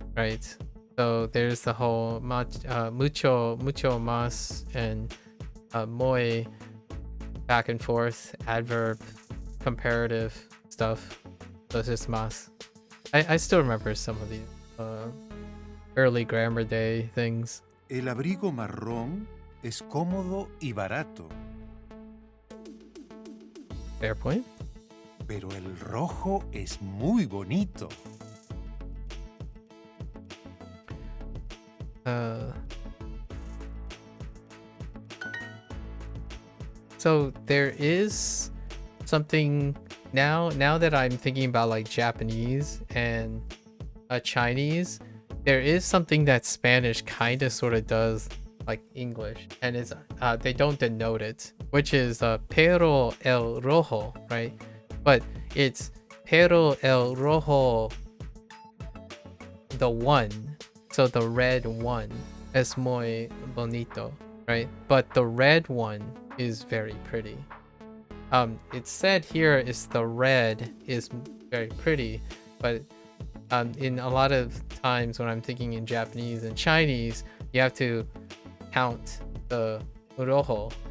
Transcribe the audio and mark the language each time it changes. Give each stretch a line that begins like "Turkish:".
English: Right? So there's the whole mucho más and muy back and forth adverb comparative stuff. So it's just más. I still remember some of these early grammar day things.
Spanish: El abrigo marrón es cómodo y barato,
English: Fair point.
Spanish: pero el rojo es muy bonito.
English: So there is something now that I'm thinking about like Japanese and Chinese, there is something that Spanish kind of sort of does like English, and it's they don't denote it, which is
Spanish: pero el rojo,
English: right? But it's
Spanish: pero el rojo,
English: the one, so the red one
Spanish: es muy bonito,
English: right? But the red one is very pretty. It said here is the red is very pretty, but in a lot of times when I'm thinking in Japanese and Chinese, you have to count the rojo.